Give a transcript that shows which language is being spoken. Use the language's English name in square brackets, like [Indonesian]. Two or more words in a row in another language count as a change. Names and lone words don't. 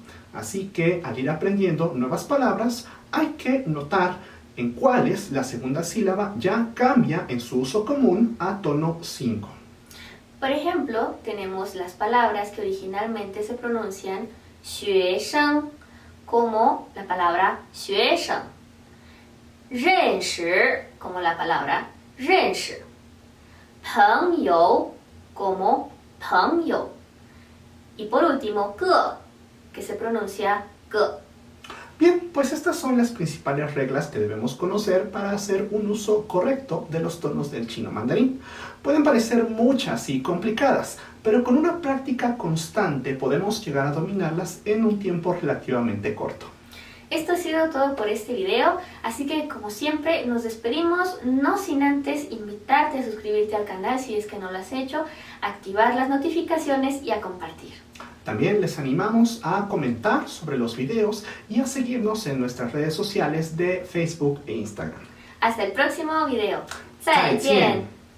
[Spanish] Así que al ir aprendiendo nuevas palabras hay que notar en cuales la segunda sílaba ya cambia en su uso común a tono 5. Por ejemplo, tenemos las palabras que originalmente se pronuncian 学生, como la palabra [Chinese] 学生, 认识, [Spanish] como la palabra [Chinese] 认识, 朋友, [Spanish] como 朋友, y por último 个, que se pronuncia 个. Bien, pues estas son las principales reglas que debemos conocer para hacer un uso correcto de los tonos del chino mandarín. Pueden parecer muchas y complicadas, pero con una práctica constante podemos llegar a dominarlas en un tiempo relativamente corto. Esto ha sido todo por este video, así que como siempre nos despedimos, no sin antes invitarte a suscribirte al canal si es que no lo has hecho, a activar las notificaciones y a compartir. También les animamos a comentar sobre los videos y a seguirnos en nuestras redes sociales de Facebook e Instagram. Hasta el próximo video. [Chinese] 再见。再见